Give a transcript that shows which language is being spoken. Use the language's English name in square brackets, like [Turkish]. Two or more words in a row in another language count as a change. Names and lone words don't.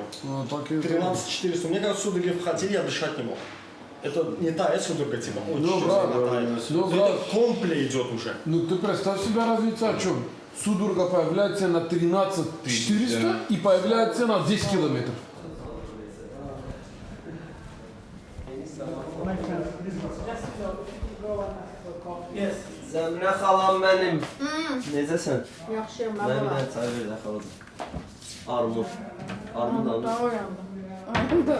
[Russian] 13-400. Мне кажется, судороги входили, я дышать не мог. Это не та судорога типа, ой, это компле идет уже. Ну ты представь себе разницу о чем? Судорога появляется на 13-400 и появляется на 10 километров. [Azerbaijani] Zəminə xalam mənim. Necəsən? Yaxşıyam, mən Mən bir var. dənə çay ver də xaladım. Armud. Armud almış. Daha uyandım.